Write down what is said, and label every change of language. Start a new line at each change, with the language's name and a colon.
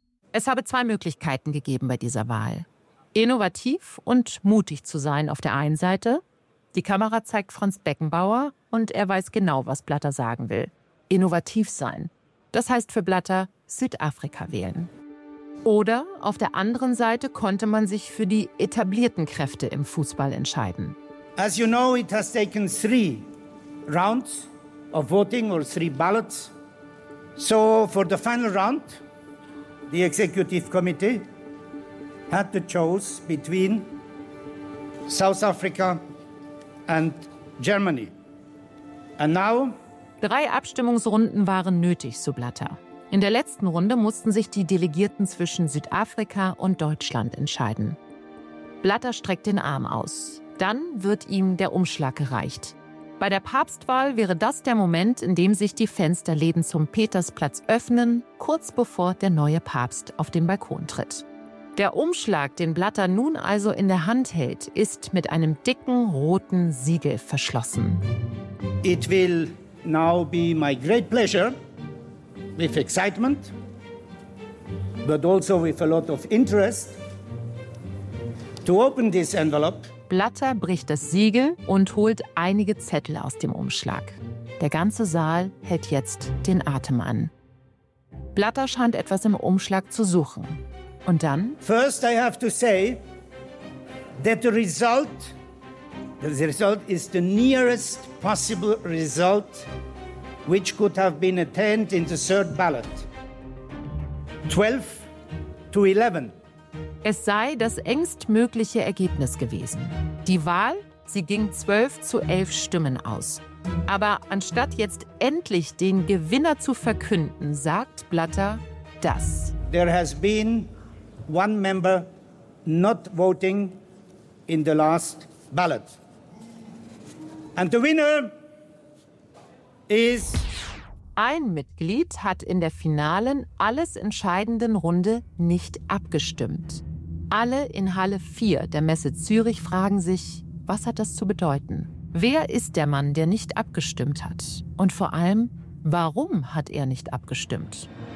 German: Es habe zwei Möglichkeiten gegeben bei dieser Wahl. Innovativ und mutig zu sein auf der einen Seite. Die Kamera zeigt Franz Beckenbauer und er weiß genau, was Blatter sagen will. Innovativ sein. Das heißt für Blatter Südafrika wählen. Oder auf der anderen Seite konnte man sich für die etablierten Kräfte im Fußball entscheiden.
English: As you know, it has taken three rounds of voting or three ballots. So for the final round, the executive committee had to choose between South Africa and Germany. And now?
German: Drei Abstimmungsrunden waren nötig, so Blatter. In der letzten Runde mussten sich die Delegierten zwischen Südafrika und Deutschland entscheiden. Blatter streckt den Arm aus. Dann wird ihm der Umschlag gereicht. Bei der Papstwahl wäre das der Moment, in dem sich die Fensterläden zum Petersplatz öffnen, kurz bevor der neue Papst auf den Balkon tritt. Der Umschlag, den Blatter nun also in der Hand hält, ist mit einem dicken roten Siegel verschlossen.
English: It will now be my great pleasure, with excitement, but also with a lot of interest, to open this envelope.
German: Blatter bricht das Siegel und holt einige Zettel aus dem Umschlag. Der ganze Saal hält jetzt den Atem an. Blatter scheint etwas im Umschlag zu suchen. Und dann?
English: First I have to say that the result is the nearest possible result which could have been attained in the third ballot. 12 to 11.
German: Es sei das engstmögliche Ergebnis gewesen. Die Wahl, sie ging 12 zu 11 Stimmen aus. Aber anstatt jetzt endlich den Gewinner zu verkünden, sagt Blatter das.
English: There has been one member not voting in the last ballot. And the winner is...
German: Ein Mitglied hat in der finalen, alles entscheidenden Runde nicht abgestimmt. Alle in Halle 4 der Messe Zürich fragen sich, was hat das zu bedeuten? Wer ist der Mann, der nicht abgestimmt hat? Und vor allem, warum hat er nicht abgestimmt?